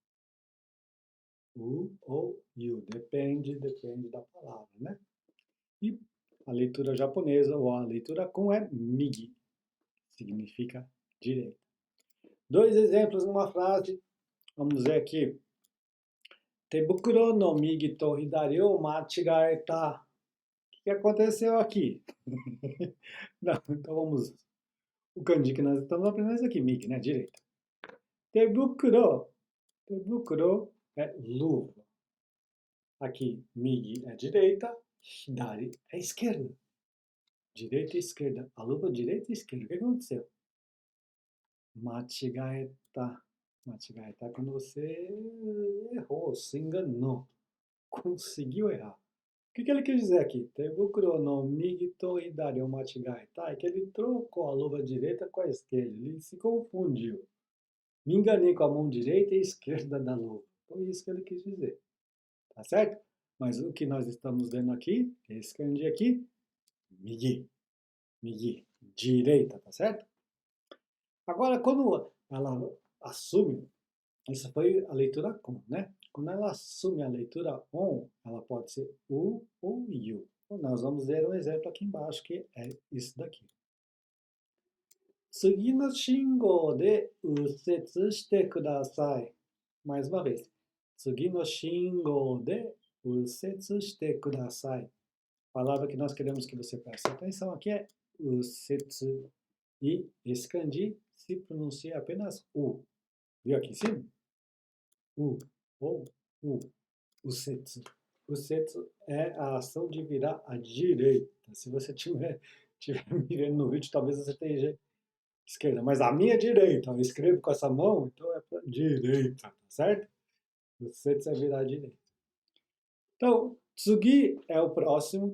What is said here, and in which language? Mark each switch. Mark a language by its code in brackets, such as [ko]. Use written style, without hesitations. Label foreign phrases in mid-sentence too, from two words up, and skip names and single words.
[pt] U ou yu, depende da palavra, né? E a leitura japonesa, ou a leitura kun é migi, significa direita. Dois exemplos numa frase, vamos ver aqui. [ja] 手袋の右と左を間違えた. [pt] que aconteceu aqui? Não, então vamos. O kanji que nós estamos aprendendo é esse aqui, mig, né? Direita. Tebukuro. Tebukuro é luva. Aqui, mig é direita, hidari é esquerda. Direita e esquerda. A luva direita e esquerda. O que aconteceu? Machigaeta. Machigaeta é quando você errou, se enganou. Conseguiu errar. O que ele quis dizer aqui? [ja] 手袋の右と左を間違えた. [pt] É que ele trocou a luva direita com a esquerda. Ele se confundiu. Me enganei com a mão direita e esquerda da luva. Foi isso que ele quis dizer. Tá certo? Mas o que nós estamos vendo aqui, esse kanji aqui, migi. Migi. Direita, tá certo? Agora, quando ela assume, essa foi a leitura com, né? Quando ela assume a leitura on, ela pode ser u ou yu. Então, nós vamos ver um exemplo aqui embaixo, que é isso daqui. [ja] 次の信号で右折してください. [pt] Mais uma vez. [ja] 次の信号で右折してください. [pt] A palavra que nós queremos que você preste atenção aqui é usetsu. E esse kanji se pronuncia apenas u. Viu aqui em cima? U ou u. Usetsu. Usetsu é a ação de virar à direita. Se você tiver me vendo no vídeo, talvez você esteja esquerda. Mas a minha direita, eu escrevo com essa mão, então é para direita, tá certo? Usetsu é virar à direita. Então, tsugi é o próximo.